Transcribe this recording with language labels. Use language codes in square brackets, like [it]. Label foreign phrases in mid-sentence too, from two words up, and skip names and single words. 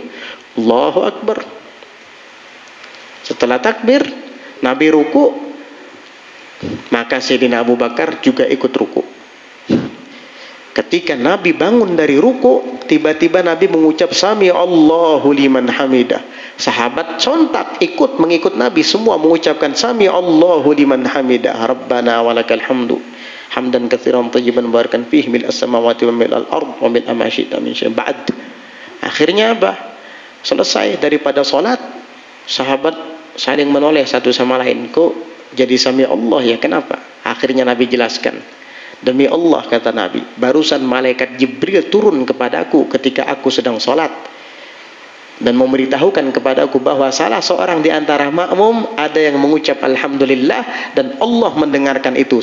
[ar] الله أكبر. [id] Setelah takbir, Nabi ruku, maka Sayyidina Abu Bakar juga ikut ruku. Ketika Nabi bangun dari ruku, tiba-tiba Nabi mengucap [ar] سمع الله لمن حمده. [id] Sahabat sontak mengikut Nabi, semua mengucapkan [ar] سمع الله لمن حمده. ربنا ولك الحمد حمدا كثيرا طيبا مباركا فيه ملء السماوات وملء الأرض وملء ما شئت من شيء بعد. [id] Akhirnya apa? Selesai daripada salat, sahabat saling menoleh satu sama lain. Kok jadi [ar] سمع الله [id] ya? Kenapa? Akhirnya Nabi jelaskan. Demi Allah, kata Nabi, barusan malaikat Jibril turun kepadaku ketika aku sedang sholat dan memberitahukan kepadaku bahwa salah seorang di antara makmum ada yang mengucap Alhamdulillah, dan Allah mendengarkan itu.